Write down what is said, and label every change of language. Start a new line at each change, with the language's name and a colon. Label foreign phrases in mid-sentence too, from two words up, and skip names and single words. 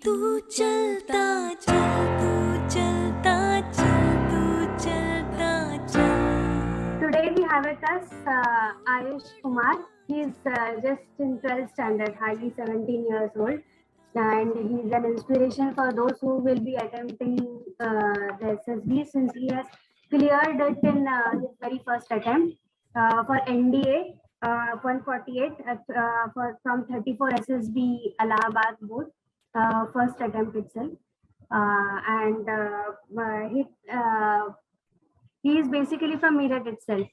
Hindi: तू चलता चल, तू चलता चल, तू चलता चल.
English: Today we have with us Ayush Kumar. He is just in 12th standard, hardly 17 years old, and he is an inspiration for those who will be attempting the SSB, since he has cleared it in his very first attempt for NDA 148 from 34 SSB Allahabad board, first attempt itself, and he is basically from Meerut itself.